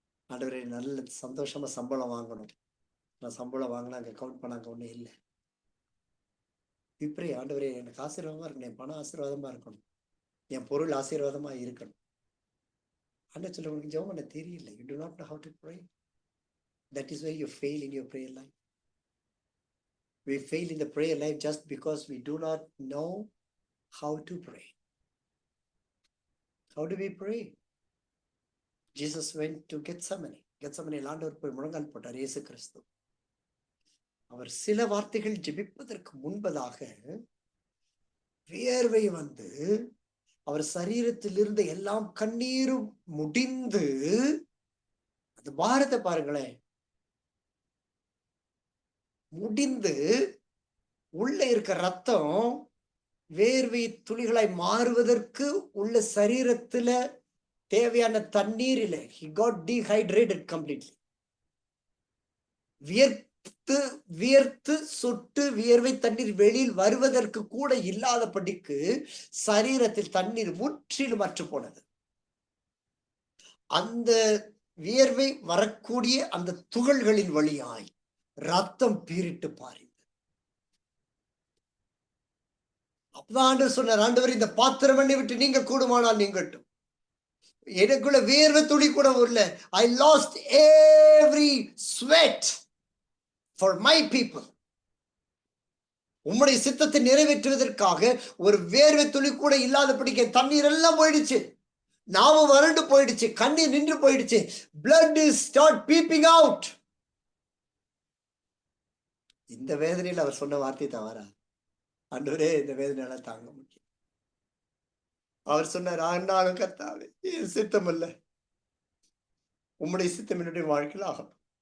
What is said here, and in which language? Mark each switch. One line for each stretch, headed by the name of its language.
Tamil: ஆண்டவரே, நல்ல சந்தோஷமா சம்பளம் வாங்கணும். நான் சம்பளம் வாங்கினா அங்க கவுண்ட் பண்ணாங்க ஒண்ணும் இல்லை. இப்படி ஆண்டவரே, எனக்கு ஆசீர்வாதமா இருக்கணும், என் பணம் ஆசீர்வாதமா இருக்கணும். என் பொருள் ஆசீர்வாதமா இருக்கணும். ஆண்டவர் சொல்ல, உங்களுக்கு ஜெபம் பண்ண தெரியல.
English: You do not know how to pray. That is why you fail in your prayer life. We fail in the prayer life just because we do not know how to pray. How do we pray? Jesus went to Gethsemane.
Tamil: Gethsemane ஆண்டவர் போய் முழங்கால் போட்டார். இயேசு கிறிஸ்து அவர் சில வார்த்தைகள் ஜெபிப்பதற்கு முன்பதாக வியர்வை வந்து அவர் சரீரத்தில் இருந்த எல்லாம் கண்ணீரும் முடிந்து, அந்த பாரத்தை பாருங்களேன், முடிந்து உள்ள இருக்க ரத்தம் வேர்வை துளிகளாய் மாறுவதற்கு உள்ள சரீரத்துல தேவையான தண்ணீரில
English: he got dehydrated completely.
Tamil: வியர்த்து சொட்டு வியர்வை தண்ணீர் வெளியில் வருவதற்கு கூட இல்லாதபடிக்கு சரீரத்தில் தண்ணீர் முற்றிலும் அற்று போனது. அந்த வியர்வை வரக்கூடிய அந்த துகள்களின் வழியாய் ரத்தம் பீரிட்டு பாரிந்தது. அப்பதான் ஆண்டவர் சொன்னார், ஆண்டவர் இந்த பாத்திரம் என்னை விட்டு நீங்க கூடுமானால் நீங்கட்டும். எனக்குள்ள வேர்வை துளி கூட இல்ல.
English: I lost every sweat for my people.
Tamil: உம்முடைய சித்தத்தை நிறைவேற்றுவதற்காக ஒரு வேர்வை துளி கூட இல்லாதபடிக்கு தண்ணீர் எல்லாம் போயிடுச்சு, நாமும் வறண்டு போயிடுச்சு, கண்ணீர் நின்று போயிடுச்சு.
English: blood is start peeping out.
Tamil: இந்த வேதனையில் அவர் சொன்ன வார்த்தை தவறா? ஆண்டவரே, இந்த வேதனையால தாங்க முடியும். அவர் சொன்னார், ஆனாலும் கர்த்தாவே, என் சித்தம் அல்ல, உம்முடைய சித்தம் என்னுடைய வாழ்க்கையில் ஆகணும்.